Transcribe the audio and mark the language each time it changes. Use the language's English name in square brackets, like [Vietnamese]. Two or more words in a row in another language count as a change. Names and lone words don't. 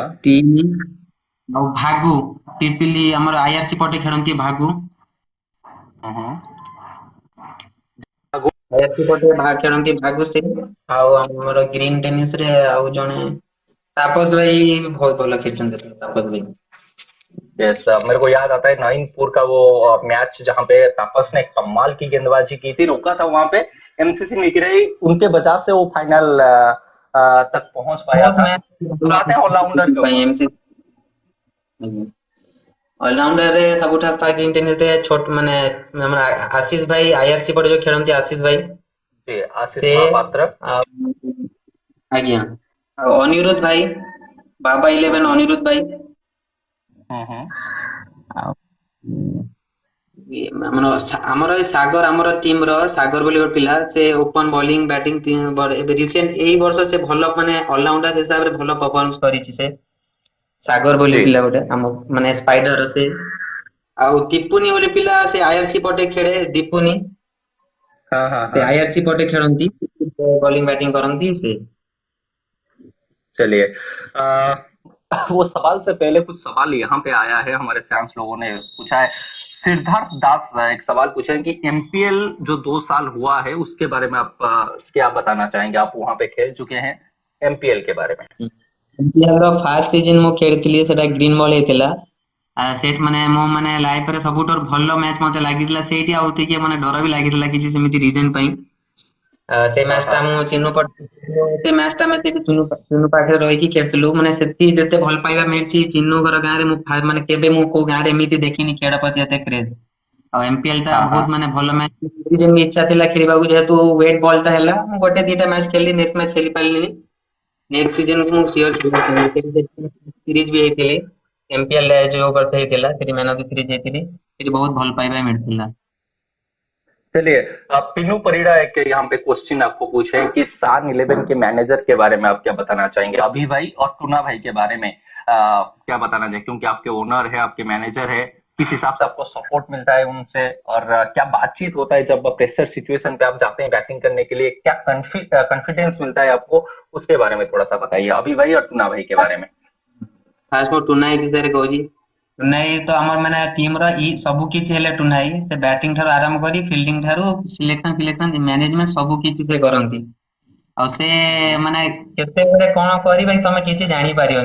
[Odia] 3, ଆଉ ଭାଗୁ ପିପିଲି ଆମର ଆଇଆରସି ପଟେ ଖେଳନ୍ତି ଭାଗୁ। हम्म। ଆଇଆରସି पटे ଖେଳନ୍ତି ଭାଗୁ ସେ। ଆଉ ଆମର [English] green tennis [Odia] ରେ ଆଉ ଜଣେ ତାପସ ଭାଇ ବହୁତ ଭଲ ଖେଳିଛନ୍ତି ତାପସ ଭାଇ। [Hindi] यस, मेरे को याद आता है नाइनपुर का वो मैच जहां पे तापस ने कमाल की गेंदबाजी की थी, रोका था वहां पे एमसीसी निकरई, उनके वजह से वो फाइनल तक पहुंच पाया बहुत था। मैच अब आते हैं ऑलराउंडर के [Odia] ପାଇଁ [Hindi] ऊपर। [Odia] ଏମସି ଅଲରାଉଣ୍ଡର ରେ ସବୁଠାରୁ [English] green tennis [Odia] ରେ ଛୋଟ ମାନେ ଆମର ଆଶିଷ ଭାଇ ଆଇଆରସି ପଟେ ଯୋଉ ଖେଳନ୍ତି ଆଶିଷ ଭାଇ [Hindi] जी, आशीष [Odia] ସେ, [Hindi] महापात्र। [Odia] ଆଉ ଆଜ୍ଞା ଆଉ ଅନିରୁଦ୍ଧ ଭାଇ ବାବା ଇଲେଭେନ हम्म ଅନିରୁଦ୍ଧ ଭାଇ। हम्म। ଆଉ ଆମର ଆମର ଏଇ ସାଗର ଆମର ଟିମ ର ସାଗର ବୋଲି ଗୋଟେ ପିଲା, ସେ [English] open bowling batting [Odia] ଏବେ ରିସେଣ୍ଟ ଏଇ ବର୍ଷ ସେ ଭଲ ମାନେ ଅଲରାଉଣ୍ଡର ହିସାବରେ ଭଲ ପରଫର୍ମାନ୍ସ କରିଛି ସେ। ସାଗର ବୋଲି [Hindi] जी। [Odia] ପିଲା ଗୋଟେ ଆମ ମାନେ ସ୍ପାଇଡର ସେ। ଆଉ ଦୀପୁନି ବୋଲି ପିଲା ସେ ଆଇଆରସି पटे ଖେଳେ ଦୀପୁନି, [Hindi] हाँ हाँ [Odia] ସେ [Hindi] हाँ। [Odia] ଆଇଆରସି पटे ଖେଳନ୍ତି, [English] bowling batting [Odia] କରନ୍ତି ସେ। [Hindi] चलिए, वो सवाल से पहले कुछ सवाल यहाँ पे आया है, हमारे फैंस लोगों ने पूछा है। सिद्धार्थ दास एक सवाल पूछे हैं कि एमपीएल जो 2 साल हुआ है उसके बारे में आप क्या बताना चाहेंगे? आप वहां पे खेल चुके हैं, एमपीएल के बारे में। [Odia] ର [English] first season [Odia] ମୁଁ ଖେଳିଥିଲି, ସେଟା [English] green ball [Odia] ହେଇଥିଲା। ସେଇଠି ମାନେ ମୋ ମାନେ ଲାଇଫ ରେ ସବୁଠାରୁ ଭଲ ମ୍ୟାଚ ମତେ ଲାଗିଥିଲା ସେଇଠି, ଆଉ ଟିକେ ମାନେ ଡର ବି ଲାଗିଥିଲା କିଛି ସେମିତି ରିଜନ ପାଇଁ। ସେ [Hindi] हाँ [Odia] ମ୍ୟାଚ ଟା [Hindi] हाँ [Odia] ମୁଁ ଚିନୁ ସେ ମ୍ୟାଚ ଟା ଆମେ ସେଇଠି ଚିନୁ ପାଖରେ ରହିକି ଖେଳିଥିଲୁ, ମାନେ ସେଠି ଯେତେ ଭଲ ପାଇବା ମିଳିଛି ଚିନୁ ଘର ଗାଁରେ ମୁଁ ମାନେ କେବେ ମୁଁ କୋଉ ଗାଁରେ ଏମିତି ଦେଖିନି ଖେଳ ପ୍ରତି ଏତେ କ୍ରେଜ। ଆଉ ଏମପିଏଲ ଟା [Hindi] हाँ हाँ। [Odia] ବହୁତ ମାନେ ଭଲ ମ୍ୟାଚ, ଇଚ୍ଛା ଥିଲା ଖେଳିବାକୁ, ଯେହେତୁ [English] wet ball [Odia] ଟା ହେଲା ମୁଁ ଗୋଟେ ଦିଟା ମ୍ୟାଚ ଖେଳିଲି, [English] next match [Odia] ଖେଳି ପାରିଲିନି। [English] next season [Odia] ମୁଁ ସିଓର ସିରିଜ ବି ହେଇଥିଲି, ଏମପିଏଲ ଯୋଉ ବର୍ଷ ହେଇଥିଲା ସେଠି [English] man of the series [Odia] ହେଇଥିଲି, ସେଠି बहुत ଭଲ ପାଇବା ମିଳିଥିଲା। [Hindi] चलिए, पिनू परिड़ा एक यहाँ पे क्वेश्चन आपको पूछे कि सान 11 के मैनेजर के बारे में आप क्या बताना चाहेंगे? अभी भाई और टूना भाई के बारे में क्या बताना चाहिए, क्योंकि आपके ओनर है, आपके मैनेजर है, किस हिसाब से आपको सपोर्ट मिलता है उनसे, और क्या बातचीत होता है जब [English] pressure situation [Hindi] पे आप जाते हैं बैटिंग करने के लिए, क्या कॉन्फिडेंस मिलता है आपको, उसके बारे में थोड़ा सा बताइए, अभी भाई और टूना भाई के बारे में। [Odia] ଫାଷ୍ଟ ମୁଁ ଟୁନାଇ ବିଷୟରେ କହୁଛି। ଟୁନାଇ ତ ଆମର ମାନେ ଟିମର ସବୁ କିଛି ହେଲେ ଟୁନାଇ ସେ ବ୍ୟାଟିଂ ଠାରୁ ଆରମ୍ଭ କରି ଫିଲ୍ଡିଂ ଠାରୁ [English] selection fillection management [Odia] ସବୁ କିଛି ସେ କରନ୍ତି। ଆଉ ସେ ମାନେ କେତେବେଳେ କଣ କରିବେ ତମେ କିଛି ଜାଣିପାରିବନି।